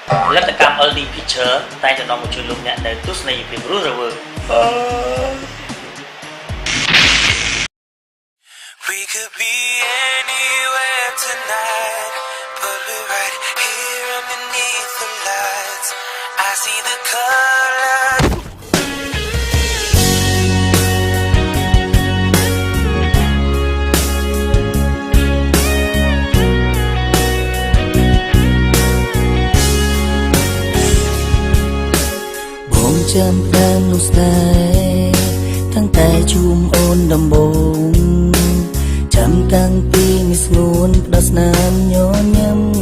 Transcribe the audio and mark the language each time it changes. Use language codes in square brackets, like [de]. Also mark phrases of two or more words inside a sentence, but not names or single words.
[km] ផលិតកម្ម LD Picture តែចំណងមកជួយលោកអ្នកនៅទស្សនីយភាពរស់រវើក [en] We could be anywhere tonight, but we're right here underneath the lights. I see the colors. [km] ចាំតាមនោះស្នេហ៍តាំងតែជួមអូនដំបូងចាំតាំងពីមានស្ងួនផ្ដោះស្នាមញញឹម